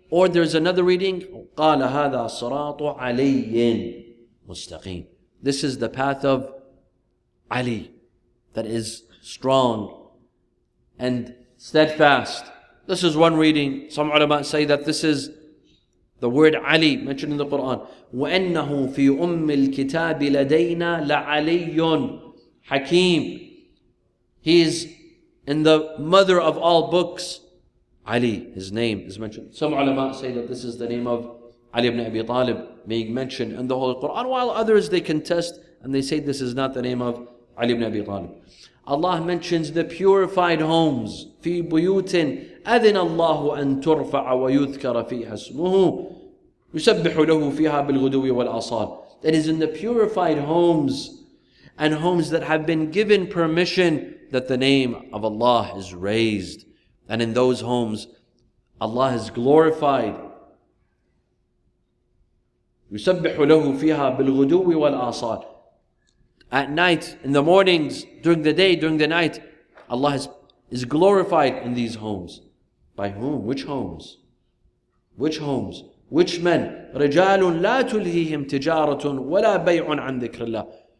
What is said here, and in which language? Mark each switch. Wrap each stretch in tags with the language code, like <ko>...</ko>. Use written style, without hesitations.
<en>Or there's another reading,</en> <ar>قال هذا صراط علي مستقيم.</ar> <en>This is the path of Ali that is strong and steadfast. This is one reading. Some ulama say that this is the word Ali mentioned in the Quran.</en> <ar>وَأَنَّهُ فِي أُمِّ الْكِتَابِ لَدَيْنَا لَعَلِيٌّ حَكِيمٌ.</ar> <en>He is in the mother of all books. Ali, his name is mentioned. Some ulama say that this is the name of Ali ibn Abi Talib being mentioned in the Holy Quran, while others they contest and they say this is not the name of Ali ibn Abi Talib. Allah mentions the purified homes.</en> <ar>في بيوت أذن الله أن ترفع ويذكر فيها اسمه يسبح له فيها بالغدو والآصال.</ar> <en>That is in the purified homes, and homes that have been given permission that the name of Allah is raised. And in those homes, Allah is glorified.</en> <ar>يسبح له فيها بالغدو والآصال.</ar> <en>At night, in the mornings, during the day, during the night, Allah is glorified in these homes. By whom? Which homes? Which homes? Which men?</en> <ar>رِجَالٌ لَا تُلْهِهِمْ تِجَارَةٌ وَلَا بَيْعٌ عَنْ ذِكْرِ اللَّهِ.</ar>